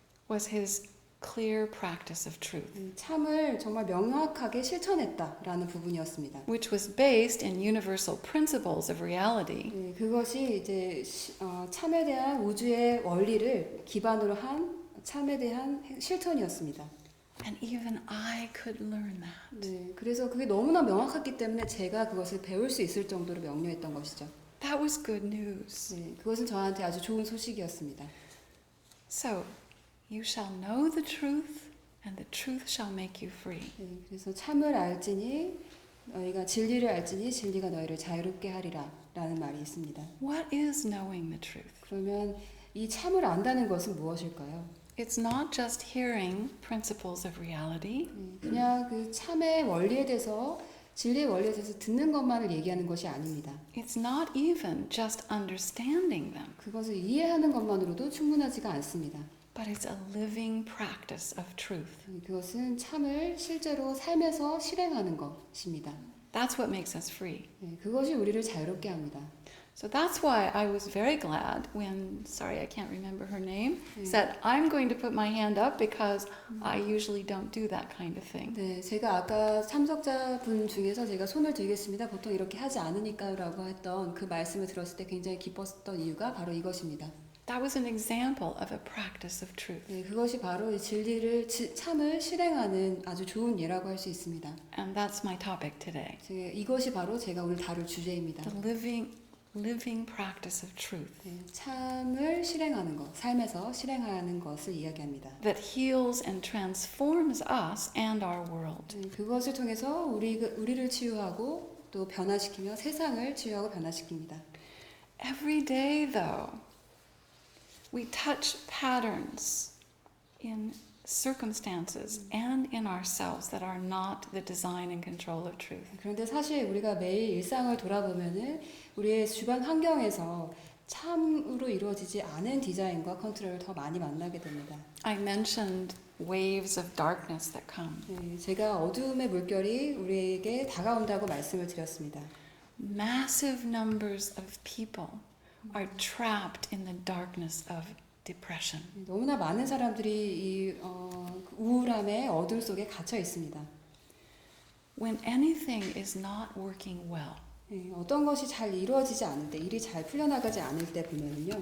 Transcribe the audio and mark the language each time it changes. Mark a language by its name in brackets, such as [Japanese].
[English] was his clear practice of truth, [Korean] 참을 정말 명확하게 실천했다라는 부분이었습니다. [English] which was based in universal principles of reality. [Korean] 그것이 이제 참에 대한 우주의 원리를 기반으로 한 참에 대한 실천이었습니다. [English] And even I could learn that. [Korean] 그래서 그게 너무나 명확했기 때문에 제가 그것을 배울 수 있을 정도로 명료했던 것이죠. [English] That was good news. [Korean] 그것은 저한테 아주 좋은 소식이었습니다. [English] So, you shall know the truth, and the truth shall make you free. [Korean] 그래서 참을 알지니 너희가 진리를 알지니 진리가 너희를 자유롭게 하리라 라는 말이 있습니다. [English] What is knowing the truth? [Korean] 그러면 이 참을 안다는 것은 무엇일까요? [English] It's not just hearing principles of reality. [Korean] 그냥 그 참의 원리에 대해서 진리의 원리에 대해서 듣는 것만을 얘기하는 것이 아닙니다. [English] It's not even just understanding them, [Korean] 그것을 이해하는 것만으로도 충분하지가 않습니다. [English] but it's a living practice of truth. [Korean] 그것은 참을 실제로 삶에서 실행하는 것입니다. [English] That's what makes us free. [Korean] 그것이 우리를 자유롭게 합니다. [English] So that's why I was very glad when, sorry, I can't remember her name, said, I'm going to put my hand up because I usually don't do that kind of thing. [Korean] 제가 아까 참석자분 중에서 제가 손을 들겠습니다. 보통 이렇게 하지 않으니까라고 했던 그 말씀을 들었을 때 굉장히 기뻤던 이유가 바로 이것입니다. [English] That was an example of a practice of truth. [Korean] 그것이 바로 이 진리를 참을 실행하는 아주 좋은 예라고 할 수 있습니다. [English] And that's my topic today. [Korean] 이것이 바로 제가 오늘 다룰 주제입니다. [English] The living living practice of truth [Korean] 네, 참을 실행하는 것, 삶에서 실행하는 것을 이야기합니다. [English] that heals and transforms us and our world. [Korean] 네, 그것을 통해서 우리를 치유하고 또 변화시키며 세상을 치유하고 변화시킵니다. [English] Every day, though, we touch patterns in circumstances and in ourselves that are not the design and control of truth. [Korean] 그런데 사실 우리가 매일 일상을 돌아보면은 우리의 주변 환경에서 참으로 이루어지지 않은 디자인과 컨트롤을 더 많이 만나게 됩니다. [English] I mentioned waves of darkness that come. [Korean] 네, 제가 어두움의 물결이 우리에게 다가온다고 말씀을 드렸습니다. [English] Massive numbers of people are trapped in the darkness of depression. [Korean] 너무나 많은 사람들이 이 우울함의 어둠 속에 갇혀 있습니다. [English] When anything is not working well, [Korean] 네, 어떤 것이 잘 이루어지지 않을 때, 일이 잘 풀려나가지 않을 때 보면은요,